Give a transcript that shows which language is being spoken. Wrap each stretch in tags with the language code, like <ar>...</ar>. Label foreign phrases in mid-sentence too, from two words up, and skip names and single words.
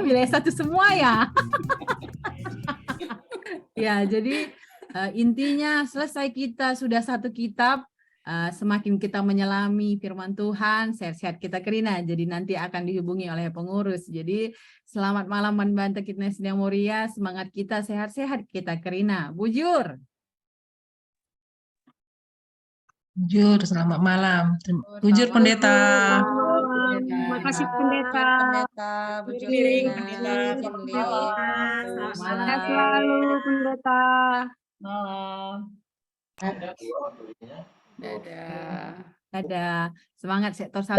<id>Wilayah 1 semua ya. Ya, jadi intinya selesai kita sudah 1 kitab, semakin kita menyelami firman Tuhan, sehat-sehat kita Kerina. Jadi nanti akan dihubungi oleh pengurus. Jadi selamat malam membantah kita Senina Moria, semangat kita sehat-sehat kita Kerina. Bujur. Bujur, selamat malam. Bujur Pendeta. Makasih pendeta. Pendeta, Bu Miring, Justina, Pendeta. Jin Selamat Lee. malam. Sehat selalu pendeta. Malam. Dadah. Dadah. Semangat sektor 1.</id>